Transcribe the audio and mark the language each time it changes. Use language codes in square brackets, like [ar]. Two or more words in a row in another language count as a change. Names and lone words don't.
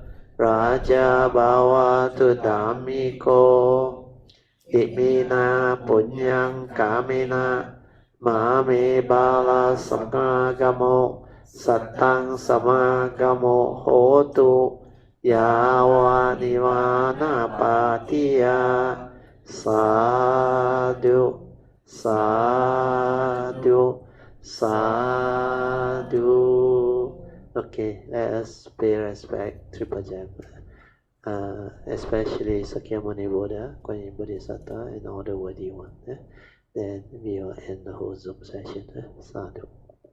[pi] raja bhavatu dhammiko imina punyang kamena mame bala samagamo sattang samagamo hotu yawa nivana patiya sadhu sadhu sadhu. [en] Okay, let us pay respect Triple Gem, especially Sakyamuni Buddha, Kuan Yin Bodhisattva, and all the worthy ones. Then we will end the whole Zoom session. Sadhu.